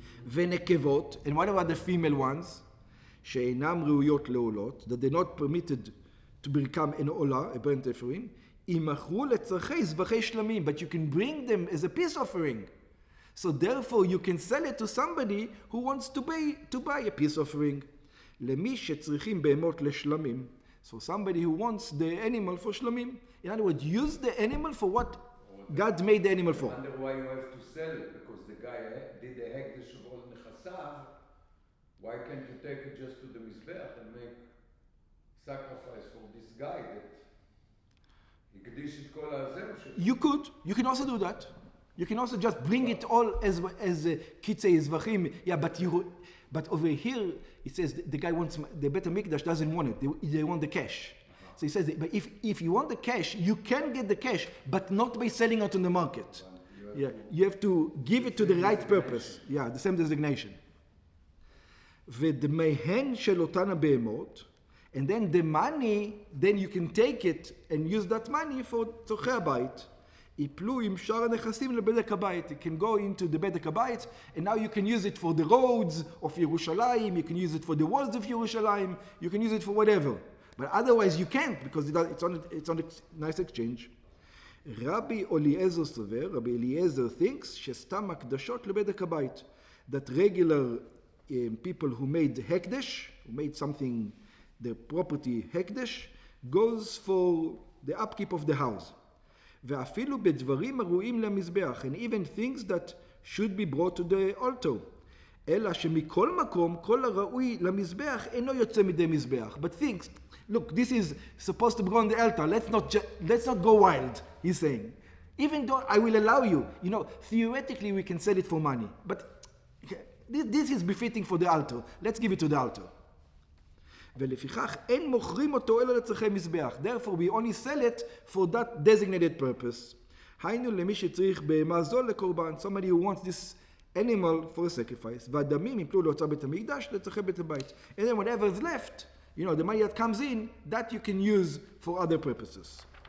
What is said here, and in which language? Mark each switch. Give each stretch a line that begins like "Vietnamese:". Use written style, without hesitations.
Hebrew: ונקבות,
English: and what about the female ones?
Hebrew: שאינם ראויות לעולות,
English: that they're not permitted to become an olah, a burnt offering,
Hebrew: יימכרו לצרכי זבחי שלמים,
English: but you can bring them as a peace offering. So therefore you can sell it to somebody who wants to buy a peace offering.
Hebrew: למי שצריכים בהמות לשלמים.
English: So somebody who wants the animal for shlamim. In other words, use the animal for what God made the animal for. I wonder why you have to sell it, because the guy did the hekdesh of all nechassav. Why can't you take it just to the mizbeach and make sacrifice for this guy that
Hebrew: הקדיש את כל הזהו שלו?
English: You can also do that. You can also just bring it all as kitzei zvachim. Yeah, but over here it says the guy wants, the Beit HaMikdash doesn't want it. They want the cash. So he says, but if you want the cash, you can get the cash, but not by selling it on the market. Yeah, you have to give it to the right purpose. Yeah, the same designation.
Hebrew: ודמיהן של אותן הבהמות,
English: and then the money, then you can take it and use that money for
Hebrew: צורכי הבית. ייפלו עם שאר הנכסים לבדק הבית.
English: You can go into the בדק הבית, and now you can use it for the roads of ירושלים, you can use it for the walls of ירושלים, you can use it for whatever. But otherwise you can't, because it's on a nice exchange. Rabbi Eliezer
Hebrew: סובר,
English: Rabbi Eliezer thinks
Hebrew: שסתם הקדשות לבדק הבית.
English: That regular people who made hekdesh, who made something, their property hekdesh, goes for the upkeep of the house.
Hebrew: ואפילו בדברים הראויים למזבח,
English: and even things that should be brought to the altar.
Hebrew: אלא שמכל מקום, כל הראוי למזבח אינו יוצא מדי מזבח.
English: But things, look, this is supposed to go on the altar. Let's not go wild, he's saying. Even though I will allow you, theoretically we can sell it for money. But this is befitting for the altar. Let's give it to the altar.
Hebrew: ולפיכך אין מוכרים אותו אלא לצרכי מזבח.
English: Therefore we only sell it for that designated purpose.
Hebrew: היינו למי שצריך בהמה זו לקורבן.
English: Somebody who wants this animal for a sacrifice.
Hebrew: והדמים יפלו להוצאה בית המקדש לצרכי בית הבית.
English: And then whatever is left, the money that comes in, that you can use for other purposes.